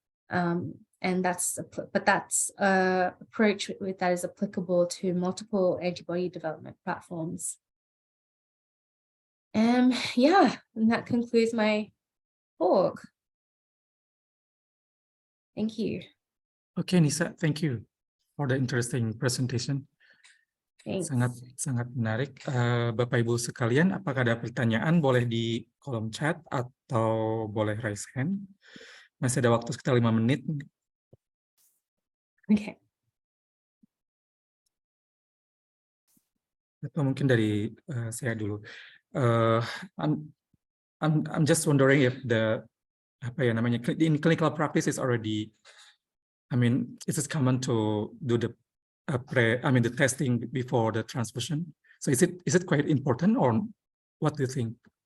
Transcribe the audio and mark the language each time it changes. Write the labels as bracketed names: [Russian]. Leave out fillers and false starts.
[English] And that's approach that is applicable to multiple antibody development platforms. Yeah, and that concludes my talk. Thank you. Okay, Nisa, thank you for the interesting presentation. Thanks. [Indonesian] Sangat menarik. Bapak Ibu sekalian, apakah ada pertanyaan? Boleh di kolom chat atau boleh [English] raise hand. [Indonesian] Masih ada waktu sekitar 5 menit. [English] Okay. [Indonesian] Atau mungkin dari saya dulu. [English] I'm just wondering if the [Indonesian] apa ya namanya [English] in clinical practice is already, I mean, is it common to do the the testing before the transfusion? So is it quite important, or what do you think?